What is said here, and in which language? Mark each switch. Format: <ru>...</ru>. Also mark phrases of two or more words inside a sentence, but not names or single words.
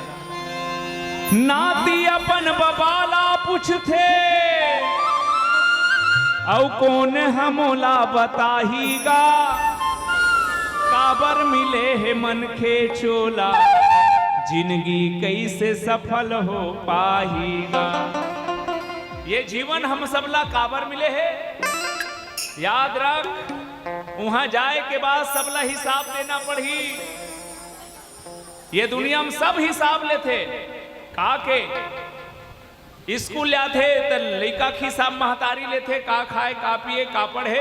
<hne>नाती अपन बबाला पूछते औ कौन हमोला बताहीगा, काबर मिले है मन के चोला, जिंदगी कैसे सफल हो पाहीगा। ये जीवन हम सबला काबर मिले है? याद रख, वहां जाए के बाद सबला हिसाब देना पड़ी। ये दुनिया में सब हिसाब लेते का के स्कूल जाते तो लड़का के हिसाब महतारी लेते, का खाए का पिए का पढ़े।</hne>